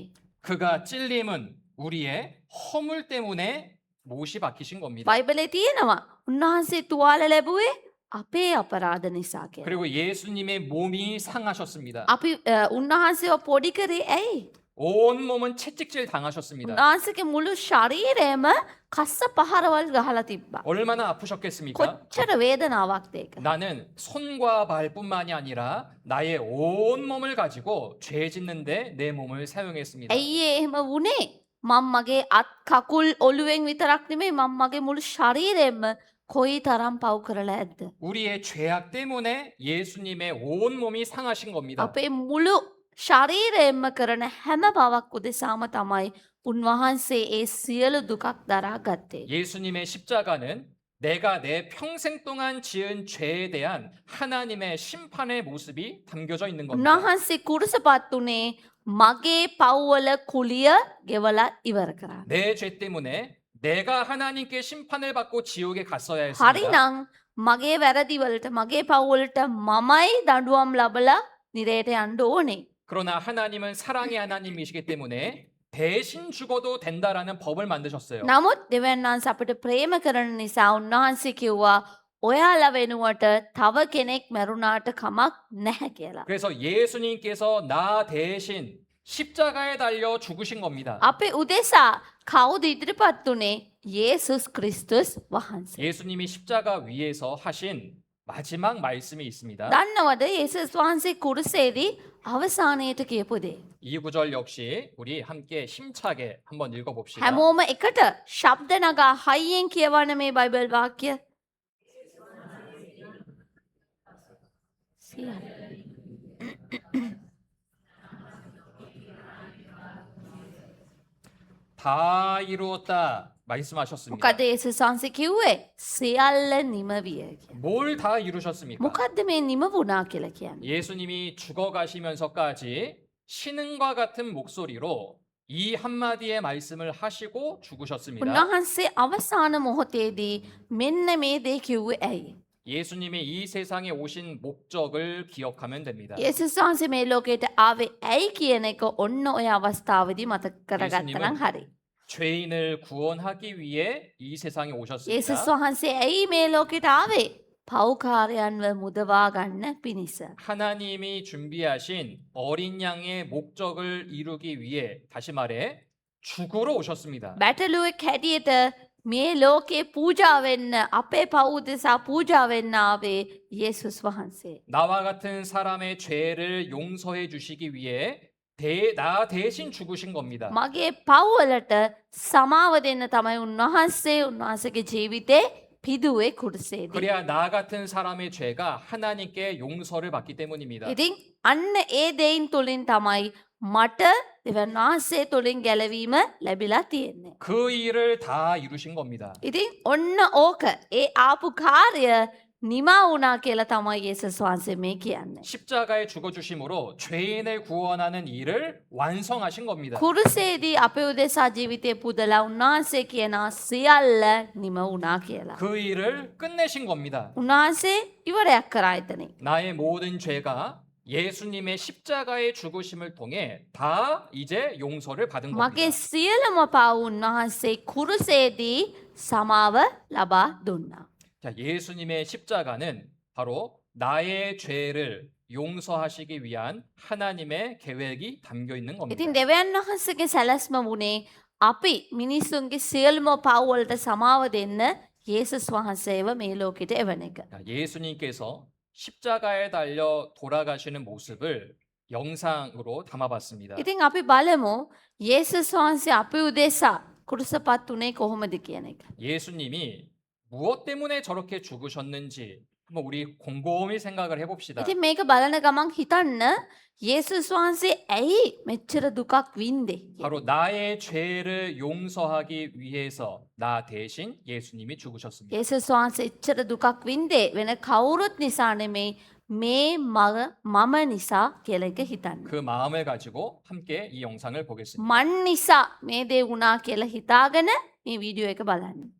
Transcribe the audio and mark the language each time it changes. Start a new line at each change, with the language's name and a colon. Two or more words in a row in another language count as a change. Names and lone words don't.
Korean: 그가 찔림은 우리의 허물 때문에 못이 박히신 겁니다.
Sinhala: බයිබලේ තියෙනවා උන්වහන්සේ තුවාල ලැබුවේ අපේ අපරාධ නිසා කියලා.
Korean: 그리고 예수님의 몸이 상하셨습니다.
Sinhala: අපි උන්වහන්සේව පොඩි කරේ ඇයි?
Korean: 온 몸은 채찍질 당하셨습니다.
Sinhala: උන්වහන්සේගේ මුළු ශරීරයම කස්ස පහරවල් ගහලා තිබ්බා.
Korean: 얼마나 아프셨겠습니까?
Sinhala: කොච්චර වේදනාවක්ද ඒක.
Korean: 나는 손과 발뿐만이 아니라 나의 온 몸을 가지고 죄 짓는데 내 몸을 사용했습니다.
Sinhala: ඇයි එහෙම වුණේ? මම මගේ අත් කකුල් ඔළුවෙන් විතරක් නෙමෙයි මම මගේ මුළු ශරීරයෙන්ම කොයි තරම් පව් කරලා ඇද්ද?
Korean: 우리의 죄악 때문에 예수님의 온 몸이 상하신 겁니다.
Sinhala: අපේ මුළු ශරීරයෙන්ම කරන හැම පවක් උදෙසාම තමයි උන්වහන්සේ ඒ සියලු දුකක් දරා ගත්තේ.
Korean: 예수님의 십자가는 내가 내 평생 동안 지은 죄에 대한 하나님의 심판의 모습이 담겨져 있는 겁니다.
Sinhala: උන්වහන්සේ කුරුසපත් වුණේ මගේ පව්වල කුලිය ගෙවලා ඉවර කරන්න.
Korean: 내 죄 때문에 내가 하나님께 심판을 받고 지옥에 갔어야 했습니다.
Sinhala: හරිනම් මගේ වැරදිවලට මගේ පව්වලට මමයි දඩුවම් ලබලා නිරේට යන්න ඕනේ.
Korean: 그러나 하나님은 사랑의 하나님이시기 때문에 대신 죽어도 된다라는 법을 만드셨어요.
Sinhala: නමුත් දෙවියන් වහන්සේ අපිට ප්‍රේම කරන නිසා උන්වහන්සේ කිව්වා ඔයාලා වෙනුවට තව කෙනෙක් මැරුණාට කමක් නැහැ කියලා.
Korean: 그래서 예수님께서 나 대신 십자가에 달려 죽으신 겁니다.
Sinhala: අපේ උදෙසා කවුද ඉදිරිපත් වුණේ? යේසුස් ක්‍රිස්තුස් වහන්සේ.
Korean: 예수님이 십자가 위에서 하신 마지막 말씀이 있습니다.
Sinhala: දන්නවද යේසුස් වහන්සේ කුරුසේදී අවසානයේට කියපු දේ?
Korean: 이 구절 역시 우리 함께 힘차게 한번 읽어봅시다.
Sinhala: හැමෝම එකට ශබ්ද නගා හයියෙන් කියවන්න මේ බයිබල් වාක්‍ය.
Korean: 다 이루었다 말씀하셨습니다.
Sinhala: මොකද යේසුස් වහන්සේ කිව්වේ? සියල්ල නිම විය කියලා.
Korean: 뭘 다 이루셨습니까?
Sinhala: මොකද්ද මේ නිම වුණා කියලා කියන්නේ?
Korean: 예수님이 죽어가시면서까지 신음과 같은 목소리로 이 한마디의 말씀을 하시고 죽으셨습니다.
Sinhala: උන්වහන්සේ අවසාන මොහොතේදී මෙන්න මේ දේ කිව්වේ ඇයි?
Korean: 예수님이 이 세상에 오신 목적을 기억하면 됩니다.
Sinhala: යේසුස් වහන්සේ මේ ලෝකයට ආවේ ඇයි කියන එක ඔන්න ඔය අවස්ථාවේදී මතක කරගත්තා නම් හරි.
Korean: 죄인을 구원하기 위해 이 세상에 오셨습니다.
Sinhala: යේසුස් වහන්සේ ඇයි මේ ලෝකයට ආවේ? පව්කාරයන්ව මුදවා ගන්න පිණිස.
Korean: 하나님이 준비하신 어린 양의 목적을 이루기 위해 다시 말해 죽으러 오셨습니다.
Sinhala: බැටළුවෙක් හැටියට මේ ලෝකේ පූජා වෙන්න අපේ පව් උදෙසා පූජා වෙන්න ආවේ යේසුස් වහන්සේ.
Korean: 나와 같은 사람의 죄를 용서해 주시기 위해 나 대신 죽으신 겁니다.
Sinhala: මගේ පව්වලට සමාව දෙන්න තමයි උන්වහන්සේගේ ජීවිතේ පිදුවේ කුරුසේදී.
Korean: 그래야 나 같은 사람의 죄가 하나님께 용서를 받기 때문입니다.
Sinhala: ඉතින් අන්න ඒ දෙයින් තුලින් තමයි මට දෙවියන් වහන්සේ තුලින් ගැලවීම ලැබිලා තියෙන්නේ.
Korean: 그 일을 다 이루신 겁니다.
Sinhala: ඉතින් ඔන්න ඕක ඒ ආපු කාර්ය නිමා වුණා කියලා තමයි යේසුස් වහන්සේ මේ කියන්නේ.
Korean: 십자가에 죽어 주심으로 죄인을 구원하는 일을 완성하신 겁니다.
Sinhala: කුරුසේදී අපේ උදෙසා ජීවිතේ පුදලා උන්වහන්සේ කියනවා සියල්ල නිම වුණා කියලා.
Korean: 그 일을 끝내신 겁니다.
Sinhala: උන්වහන්සේ ඉවරයක් කරා එතනින්.
Korean: 나의 모든 죄가 예수님의 십자가의 죽으심을 통해 다 이제 용서를 받은 겁니다.
Sinhala: මගේ සියලුම පව් උන්වහන්සේ කුරුසේදී සමාව ලබා දුන්නා.
Korean: 자, 예수님의 십자가는 바로 나의 죄를 용서하시기 위한 하나님의 계획이 담겨 있는 겁니다.
Sinhala: ඉතින් දෙවියන් වහන්සේගේ සැලැස්ම වුණේ අපි මිනිස්සුන්ගේ සියලුම පව් වලට සමාව දෙන්න යේසුස් වහන්සේව මේ ලෝකෙට එවන එක.
Korean: 자, 예수님께서 십자가에 달려 돌아가시는 모습을 영상으로 담아봤습니다.
Sinhala: ඉතින් අපි බලමු යේසුස් වහන්සේ අපි උදෙසා කුරුසපත් උනේ කොහොමද කියන එක.
Korean: 예수님이 무엇 때문에 저렇게 죽으셨는지 한번 우리 곰곰이 생각을 해봅시다.
Sinhala: ඉතින් මේක බලන ගමන් හිතන්න යේසුස් වහන්සේ ඇයි මෙච්චර දුකක් වින්දේ?
Korean: 바로 나의 죄를 용서하기 위해서 나 대신 예수님이 죽으셨습니다.
Sinhala: යේසුස් වහන්සේ එච්චර දුකක් වින්දේ වෙන කවුරුත් නිසා නෙමෙයි මේ මම නිසා කියලා එක හිතන්න.
Korean: 그 마음을 가지고 함께 이 영상을 보겠습니다.
Sinhala: මන් නිසා මේ දේ වුණා කියලා හිතාගෙන මේ වීඩියෝ එක බලන්න.